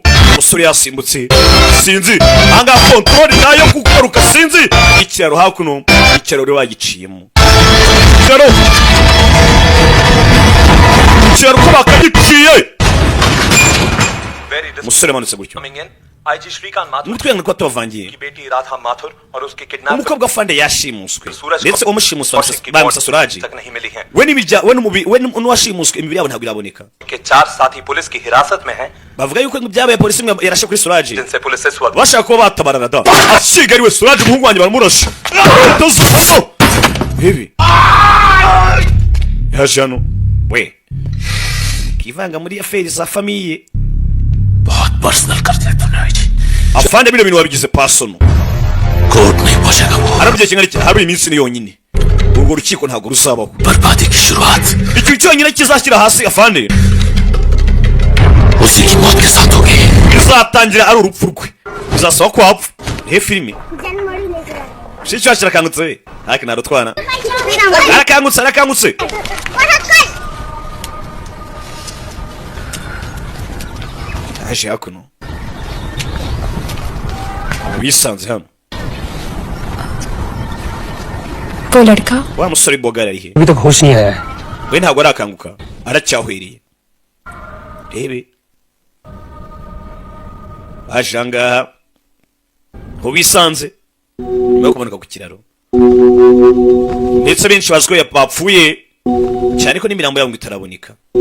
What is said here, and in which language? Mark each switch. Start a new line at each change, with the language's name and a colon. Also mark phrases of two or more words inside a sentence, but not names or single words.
Kinyarwanda: Umusore yasimbutse. Sinzi. Anga control nayo kugaruka sinzi. Ikiraro hakuno. Ikiraro rero bagiciyemo. Ikiraro ko bakagiciye. Umusore manutse gutyo.
Hindi: आईजी श्रीकांत माथुर
Kinyarwanda: Mutwe ko tuvangiye.
Hindi: की बेटी राधा माथुर और उसके किडनैप
Kinyarwanda: Umukobwa fande yashimuswe. Ndetse umushimuswe bamusa Suraji.
Hindi: तक नहीं मिली है.
Kinyarwanda: We n'uwashimuswe imibiri yabo ntabwo iraboneka.
Hindi: के 4 साथी पुलिस की हिरासत में हैं
Kinyarwanda: Bavuga yuko ibyabaye polisi yarashe kuri Suraji.
Hindi: जिनसे पुलिस इस वक्त
Kinyarwanda: Bashaka kuba batabarana da. Ashigariwe Suraji umuhungu wanjye baramurashe. Bibi. Yashano. We. Kivanga muri affaires za famille.
Hindi: बहुत पर्सनल कर दिया तूने आज.
Kinyarwanda: Afande bino bintu wabigize personal.
Hindi: कोर्ट नहीं पहुंचेगा वो.
Kinyarwanda: Arabye kingari hari iminsi ni yonyine. Urwo rukiko ntabwo rusabaho.
Hindi: बर्बादी की शुरुआत
Kinyarwanda: Icyo cyonyine kizashyira hasi afande.
Hindi: उसी की मौत के साथ होगी.
Kinyarwanda: Bizatangira ari urupfu rwe. Bizasaba ko apfa. He filime. Shicho kirakangutse we. Haki narutwana. Arakangutse. Aje hakuno. Wisanze hano.
Hindi: वो लड़का
Kinyarwanda: Wa musore bogara ari he?
Hindi: अभी तक होश नहीं आया है.
Kinyarwanda: we ntabwo arakanguka aracyahwiriye. Rebe baje ahangaha ho bisanze nyuma yo kumanuka ku kiraro, ndetse benshi bazi ko bapfuye cyane ko n'imirambo yabo ngo itaraboneka.